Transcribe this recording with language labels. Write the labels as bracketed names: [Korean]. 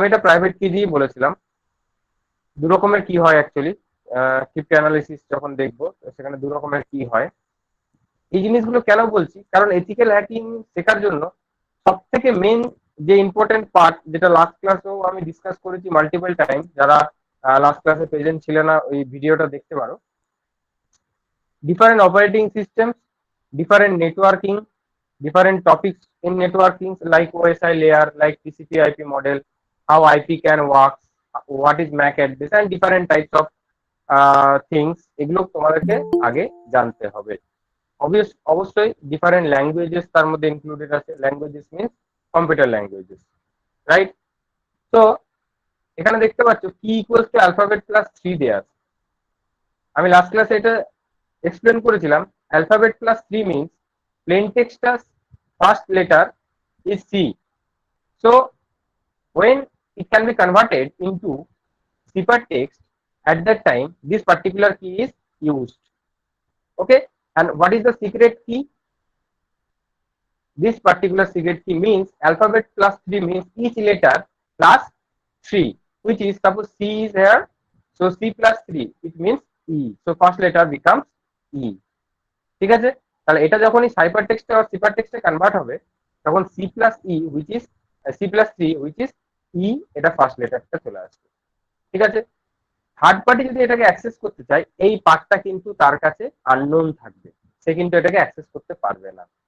[Bangla] আমি এটা প্রাইভেট কি দিয়ে বলেছিলাম। দু রকমের কি হয় অ্যাকচুয়ালি, ক্রিপ্টো অ্যানালিসিস যখন দেখবো সেখানে দু রকমের কি হয়। এই জিনিসগুলো কেন বলছি, কারণ এথিক্যাল হ্যাকিং শেখার জন্য সব থেকে মেন যে ইম্পর্টেন্ট পার্ট, যেটা লাস্ট ক্লাসেও আমি ডিসকাস করেছি মাল্টিপল টাইম, যারা লাস্ট ক্লাসে প্রেজেন্ট ছিল না ওই ভিডিওটা দেখতে পারো। [English] different operating system, different networking, different topics in networking like OSI layer, like TCP/IP model, how IP can work, what is MAC address, and different types of things, [Bangla] এগুলো তোমাদেরকে আগে জানতে হবে। অবশ্যই ডিফারেন্ট ল্যাঙ্গুয়েজেস তার মধ্যে ইনক্লুডেড আছে। Languages means computer languages, right? তো এখানে দেখতে পাচ্ছ কি ইকুয়ালস টু অ্যালফাবেট প্লাস 3 দেয়া আছে। আমি লাস্ট ক্লাসে এটা এক্সপ্লেন করেছিলাম। [English] Alphabet plus 3 means plain text's first letter is C. So when it can be converted into ciphertext, at that time this particular key is used. Okay, and what is the secret key? this particular secret key means alphabet plus 3 means each letter plus 3, which is suppose C is here, so C plus 3 it means E, so first letter becomes E. [Bangla] ঠিক আছে, তাহলে এটা যখনই cipher টেক্সটে আর সিফার টেক্সটে convert হবে তখন [English] C plus E which is C plus 3 which is E, [Bangla] এটা ফার্স্ট লেটারটা চলে আসবে। ঠিক আছে, থার্ড পার্টি যদি এটাকে অ্যাক্সেস করতে চায় এই পার্টটা কিন্তু তার কাছে আননোন থাকবে, সে কিন্তু এটাকে অ্যাক্সেস করতে পারবে না।